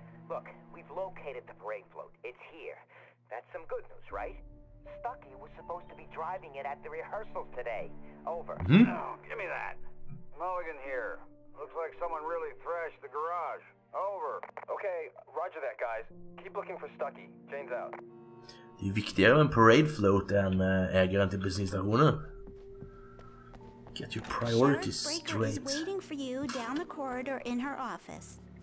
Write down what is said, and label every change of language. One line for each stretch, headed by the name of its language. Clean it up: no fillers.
English: Look, we've located the parade float. It's here. That's some good news, right? Stucky was supposed to be driving it at the rehearsals today. Over. No, give me that. Mulligan here. Looks like someone really thrashed the garage. Over. Okay, roger that, guys. Keep looking for Stucky. Jane's out.
Swedish: Det är viktigare med en parade float än ägaren till bensinstationen.
English: Get your priorities straight. Is waiting for you down the corridor in her office.